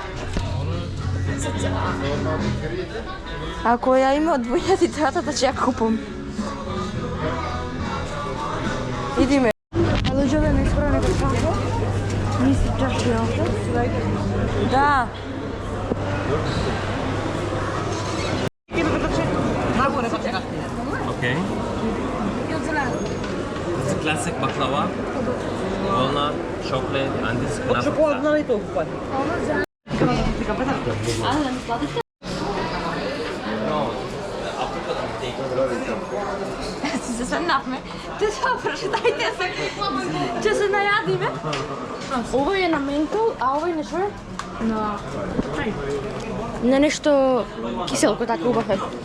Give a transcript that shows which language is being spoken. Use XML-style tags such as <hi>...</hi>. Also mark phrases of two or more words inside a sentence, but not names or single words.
<mk>Ако ја има од двојатитата, ќе ја купам. Идиме. Луѓе не испра некој кафе. Мисли чаши овде. Да.</mk> <en>Okay. This is classic baklava, walnut, chocolate, and this is chocolate</en> <mk>и толкова. Се сенавме. Те добро, дајте се. Ќе се најадиме. Овој е на ментол, а овој не што е? На нешто киселко, така убав е.</mk>